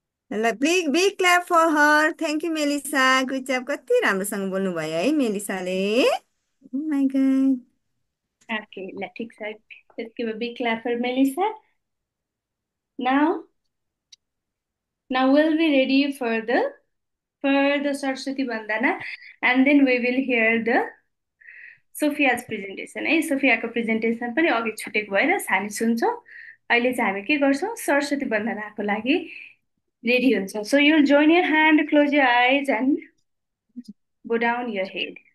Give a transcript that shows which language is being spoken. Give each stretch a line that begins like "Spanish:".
English: ल big big clap for her. Thank you Melissa, good job.
Nepali: कति राम्रोसँग बोल्नु भयो है मेलिसाले.
English: Oh my God. Okay, let's give a big clap for Melissa. Now we'll be ready for the Saraswati Vandana, and then we will hear the Sophia's presentation.
Nepali: है सोफियाको presentation पनि अघि छुटेको भएर हामी सुन्छौँ. अहिले चाहिँ हामी के गर्छौँ सरस्वती वन्दनाको लागि रेडी हुन्छ.
English: So you'll join your hand, close your eyes and go down your head.